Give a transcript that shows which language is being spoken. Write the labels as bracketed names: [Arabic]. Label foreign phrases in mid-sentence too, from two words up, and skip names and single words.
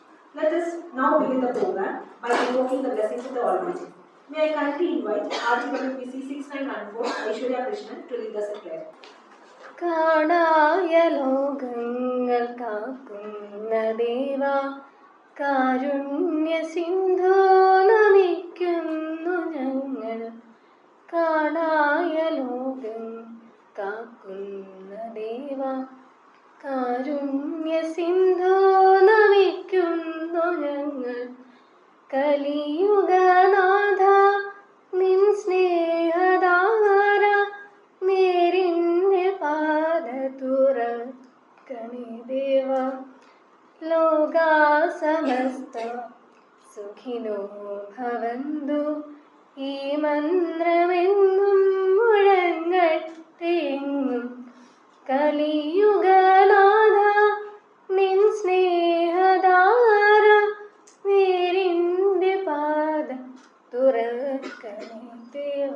[English] Let us now begin the program by invoking the blessings of the Almighty. May I kindly invite RTWPC 6914 Aishwarya Krishnan to lead us in prayer. [Malayalam] കാണായ ലോകങ്ങൾ കാക്കുന്ന ദേവ കാരുണ്യ സിന്ധോ നമിക്കുന്നു ഞങ്ങൾ. കാണായ ലോകം കാക്കുന്ന ദേവ കാരുണ്യ സിന്ധോ നമിക്കുന്നു ഞങ്ങൾ. കലിയുഗനാഥ നിൻ സ്നേഹധാര നേരിന്റെ പാദ തുറക്കണേ ദേവ. [Sanskrit] ലോകാ സമസ്ത സുഖിനോ ഭവന്തു [Malayalam] ഈ മന്ത്രമെന്നും മുഴങ്ങട്ടെങ്ങും. കലിയുഗനാഥ നിൻ സ്നേഹധാര നേരിന്റെ പാദ തുറക്കണേ ദേവ.